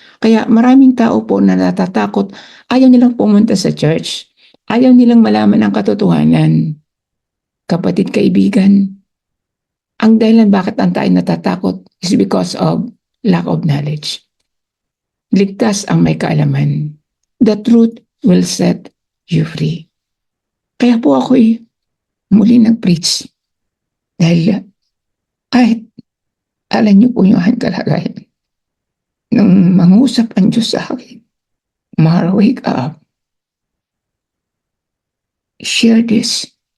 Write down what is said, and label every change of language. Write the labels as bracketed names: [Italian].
[Filipino] Kaya maraming tao po na natatakot, ayaw nilang pumunta sa church, ayaw nilang malaman ang katotohanan. Kapatid, kaibigan, ang dahilan bakit ang tayo natatakot [English] is because of lack of knowledge. [Filipino] Ligtas ang may kaalaman. [English] The truth will set you free. [Filipino] Kaya po ako'y muli nag-preach. Dahil kahit alam niyo po yung aking kalagayan, nung mangusap ang Diyos sa akin, Mara, [English] wake up. Share this.